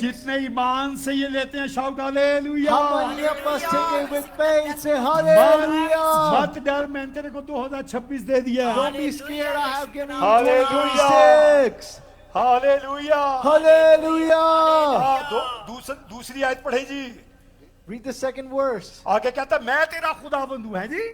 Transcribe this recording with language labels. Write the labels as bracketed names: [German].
[Hindi] जितने ईमान से ये लेते हैं, [English] shout [Hindi] hallelujah. [English] How many of us take it with faith? Say hallelujah. [Hindi] मत डर, मैंने तेरे को 2026 दे दिया। [English] Don't be scared. I have given you Hallelujah. 2026. [Hindi] Hallelujah. [English] Hallelujah. [Hindi] दूसरी आयत पढ़े जी। [English] Read the second verse. [Hindi] आगे कहता मैं तेरा खुदाबंद हूं, है जी।